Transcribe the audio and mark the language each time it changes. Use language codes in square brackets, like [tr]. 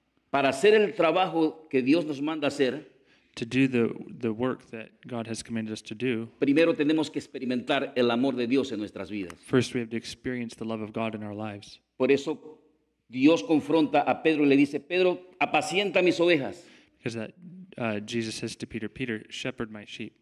[es] Para hacer el trabajo que Dios nos manda hacer, [en] To do the work that God has commanded us to do, [es] primero tenemos que experimentar el amor de Dios en nuestras vidas. [en] first we have to experience the love of God in our lives. [es] Por eso Dios confronta a Pedro y le dice, Pedro, apacienta mis ovejas, [en] Because Jesus says to Peter, Peter, shepherd my sheep.